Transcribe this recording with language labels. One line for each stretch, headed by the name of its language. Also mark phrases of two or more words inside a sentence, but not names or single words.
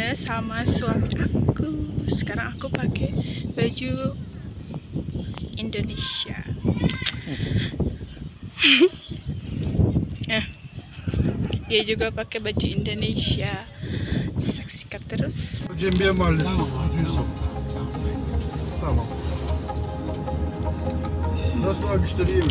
Indonesian: sama suami aku. Sekarang aku pakai baju Indonesia. Dia juga pakai baju Indonesia. Saksikan terus.
Turkish: Cembiye Mahallesi. Tamam. Nasıl abi, müşteri iyi mi?